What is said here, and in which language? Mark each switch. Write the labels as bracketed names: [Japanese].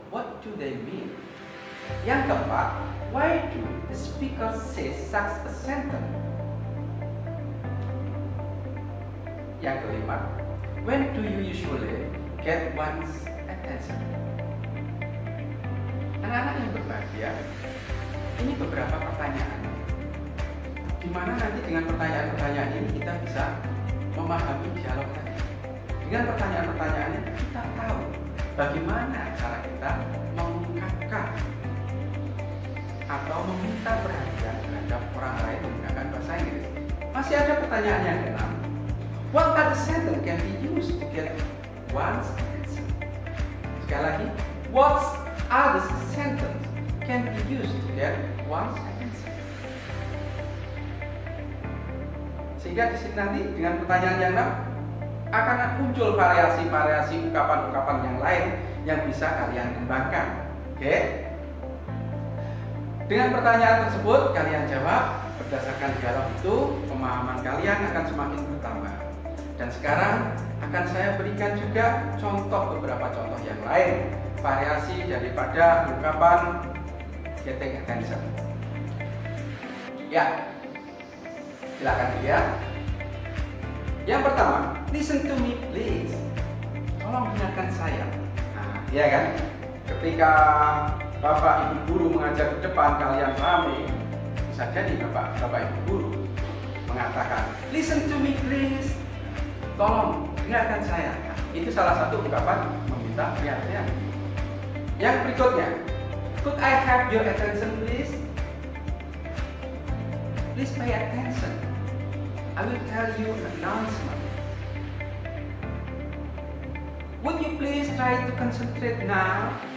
[English] What do they mean? [Indonesian] Yang keempat, [English] why do the speaker say such a sentence? [Indonesian] Yang kelima, [English] when do you usually get one's attention? [Indonesian] Anak-anak yang berbahagia, ini beberapa pertanyaan di mana nanti dengan pertanyaan-pertanyaan ini kita bisa memahami dialog tadi. Dengan pertanyaan-pertanyaan ini kita tahu bagaimana cara kita mengungkapkan atau meminta perhatian terhadap orang lain menggunakan bahasa Inggris. Masih ada pertanyaan yang keenam. [English] What other sentence can be used to get one's attention? [Indonesian] Sekali lagi, [English] what other sentence can be used to get one's attention. [Indonesian] Sehingga di sini nanti dengan pertanyaan yang 6 akan muncul variasi-variasi ungkapan-ungkapan yang lain yang bisa kalian kembangkan. Oke? Dengan pertanyaan tersebut kalian jawab, berdasarkan dialog itu pemahaman kalian akan semakin bertambah. Dan sekarang akan saya berikan juga beberapa contoh yang lain, variasi daripada ungkapan getting attention. Ya, silakan dilihat. Yang pertama, [English] listen to me please. [Indonesian] Tolong dengarkan saya. Nah, ya kan? Ketika Bapak Ibu guru mengajar di depan kalian ramai, bisa jadi Bapak Ibu guru mengatakan, [English] listen to me please. [Indonesian] Tolong dengarkan saya. Nah, itu salah satu ungkapan meminta perhatian. Yang berikutnya, [English] could I have your attention please? Please pay attention. I will tell you an announcement. Would you please try to concentrate now?